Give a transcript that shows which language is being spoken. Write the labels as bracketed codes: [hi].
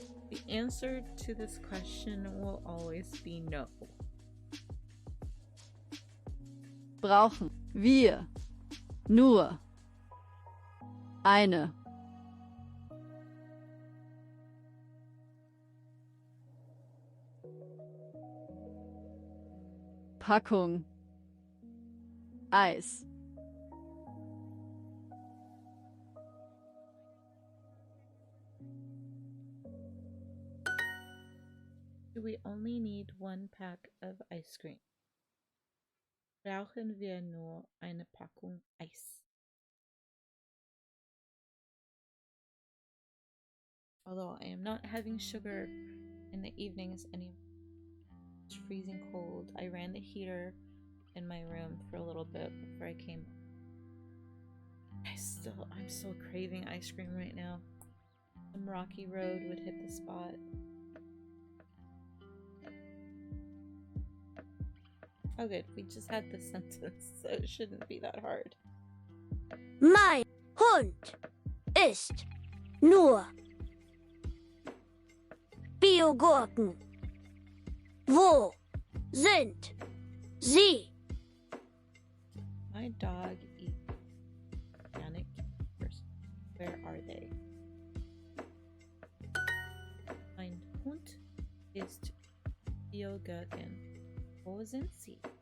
[en] The answer to this question will always be no. [de] Brauchen wir nur eine Packung Eis. [en] Do we only need 1 pack of ice cream? [de] Brauchen wir nur eine Packung Eis? [en] Although I am not having sugar in the evenings anymore. It's freezing cold. I ran the heater in my room for a little bit before I came. I'm still craving ice cream right now. Some rocky road would hit the spot. Oh good, we just had this sentence, so it shouldn't be that hard. [de] Mein Hund isst nur Biogurken. Wo sind sie? [en] My dog eats organic cucumbers. Where are they? [de] Mein Hund isst Biogurken. Wo sind sie?